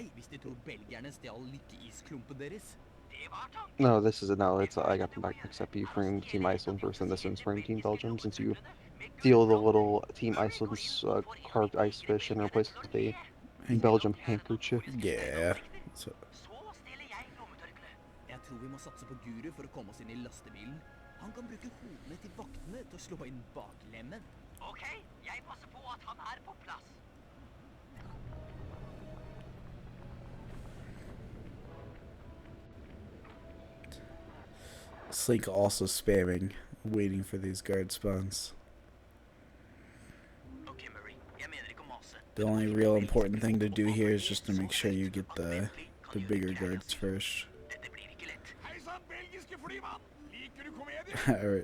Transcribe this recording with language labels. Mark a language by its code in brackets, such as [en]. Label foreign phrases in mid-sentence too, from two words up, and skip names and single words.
[en] No, this is it. No, it's I got them back mixed up. You frame Team Iceland first, and this one's frame Team Belgium. Since you steal the little Team Iceland's carved ice fish and replace it with a Belgium handkerchief. Yeah. So. [no] Jeg tror vi må satse på Guru for å komme oss inn i lastebilen. Han kan bruke hodene til vaktene til å slå inn baklemmen. Ok, jeg passer på at han er på plass. [en] Slink also spamming, waiting for these guard spawns. The only real important thing to do here is just to make sure you get the bigger guards first. Alright.